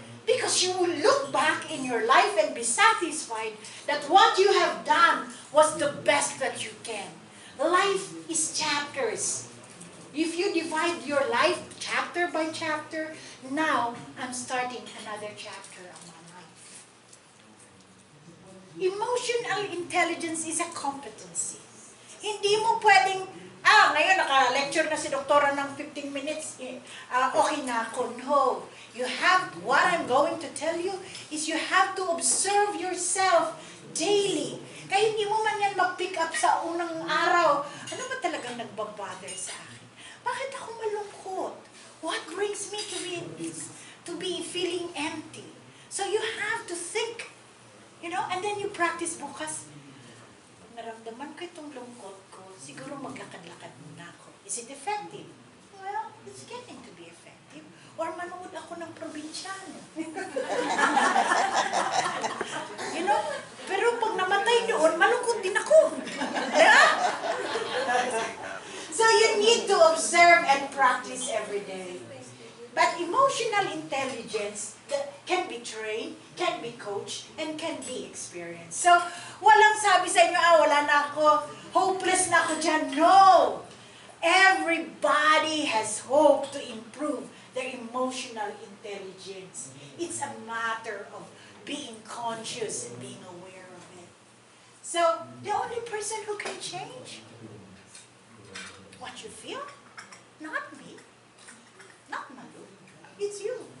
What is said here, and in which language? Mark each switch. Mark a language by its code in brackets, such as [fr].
[en] Because you will look back in your life and be satisfied that what you have done was the best that you can. Life is chapters. If you divide your life chapter by chapter, now I'm starting another chapter of my life. Emotional intelligence is a competency. [tl] Hindi mo pwedeng, ngayon naka-lecture na si doktora ng 15 minutes, okay na ako. [en] No. You have, what I'm going to tell you is you have to observe yourself daily. [tl] Kaya hindi mo man yan mag-pick up sa unang araw. Ano ba talagang nagbabother sa akin? Bakit ako malungkot? [en] What brings me to be feeling empty? So you have to think, and then you practice bukas. [tl] Pag naramdaman ko itong lungkot ko, siguro maglakad-lakad muna ako. [en] Is it effective? Well, it's getting to be effective. [tl] Or manood ako ng probinsyano. Pero pag namatay doon, malungkot din ako. Yeah? [en] So you need to observe and practice every day. But emotional intelligence can be trained, can be coached, and can be experienced. [tl] So, walang sabi sa inyo, wala na ako, hopeless na ako dyan. [en] No! Everybody has hope to improve their emotional intelligence. It's a matter of being conscious and being aware of it. So, the only person who can change what you feel, not me, not Malu, it's you.